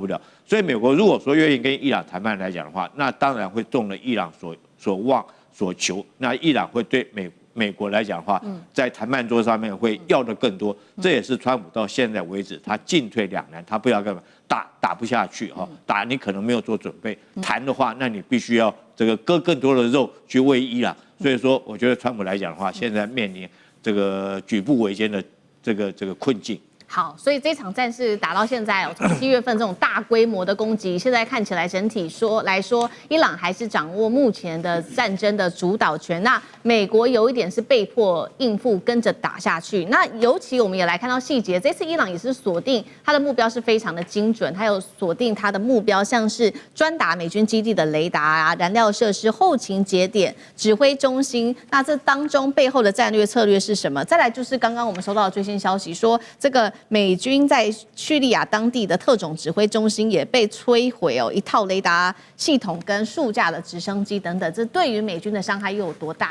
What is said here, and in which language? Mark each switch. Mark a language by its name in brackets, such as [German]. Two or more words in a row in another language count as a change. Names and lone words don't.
[Chinese] 了，所以美國如果說願意跟伊朗談判來講的話，那當然會中了伊朗所望所求，那伊朗會對美國來講的話，在談判桌上面會要的更多，這也是川普到現在為止他進退兩難，他不知道幹嘛，打不下去打你可能沒有做準備，談的話，那你必須要割更多的肉去餵伊朗，所以說我覺得川普來講的話，現在面臨這個舉步維艱的這個困境。好，所以這場戰事打到現在從7月份這種大規模的攻擊，現在看起來整體來說，伊朗還是掌握目前的戰爭的主導權。那美國有一點是被迫應付，跟着打下去。那尤其我們也來看到細節，這次伊朗也是鎖定它的目標是非常的精準，它有鎖定它的目標，像是專打美軍基地的雷達燃料設施、後勤節點、指揮中心。那這當中背後的戰略策略是什麼？再來就是剛剛我們收到的最新消息，說這個美軍在敘利亞當地的特種指揮中心也被摧毀一套雷達系統跟數架的直升機等等，這對於美軍的傷害又有多大？